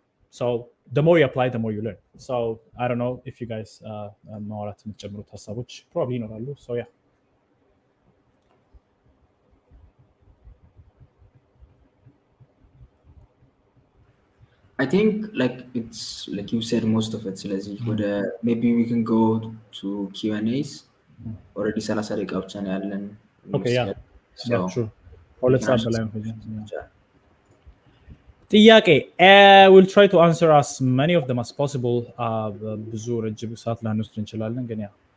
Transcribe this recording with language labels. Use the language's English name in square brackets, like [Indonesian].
[English] So the more you apply, the more you learn. So I don't know if you guys probably not. So yeah. I think like it's like you said most of it. So maybe we can go to Q&As. [Amharic] Already ሰላሳ ደቂቃ ብቻ ነው ያለን። [English] Okay, yeah. So, Yeah, true. Or let's start the line. Yeah. ጥያቄ we'll try to answer as many of them as possible. [Amharic] ብዙ ረጅም ሰዓት ላንወስድ እንችላለን ግን ያ